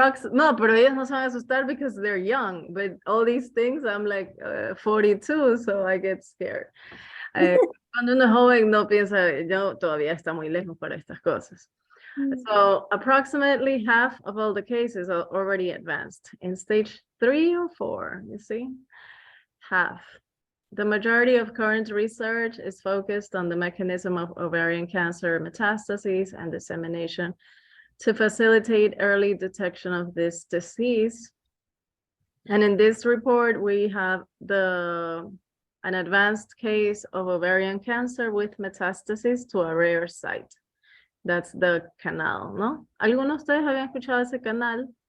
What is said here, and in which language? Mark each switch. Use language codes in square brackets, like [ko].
[es] No, pero ellos no se van a asustar [en] because they're young, but all these things, I'm like 42, so I get scared. [es] Cuando uno es joven no piensa, yo todavía está muy lejos para estas cosas. [en] So approximately half of all the cases are already advanced in stage 3 or 4, you see, half. The majority of current research is focused on the mechanism of ovarian cancer metastases and dissemination to facilitate early detection of this disease. And in this report, we have an advanced case of ovarian cancer with metastasis to a rare site. That's the canal, ¿no? [es] ¿Algunos de ustedes habían escuchado ese canal?